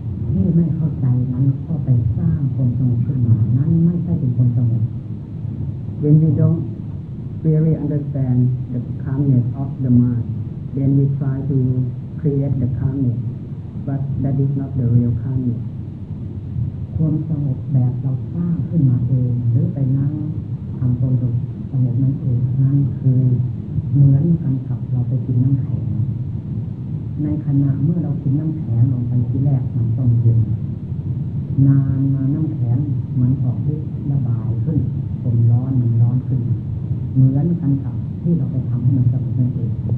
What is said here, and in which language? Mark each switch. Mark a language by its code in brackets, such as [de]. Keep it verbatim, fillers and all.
[th] ที่ไม่เข้าใจนั้นก็ไปสร้างความสงบขึ้นมานั้นไม่ใช่เป็นความสงบ [en] When we don't really understand the calmness of the mind, then we try to create the calmness, but that is not the real calmness. [th] ความสงบแบบเราสร้างขึ้นมาเองหรือไปนั่งทำความสงบนั้นเองนั่นคือเหมือนกันกับเราไปกินน้ำแข็งในขณะเมื่อเรากินน้ำแข็งลงไปที่แรกมันต้องเย็นนานมาน้ำแข็งมันออกฤทธิ์ระบายขึ้นความร้อนมันร้อนขึ้นเหมือนกันกับที่เราไปทำให้มันสงบนั่นเอง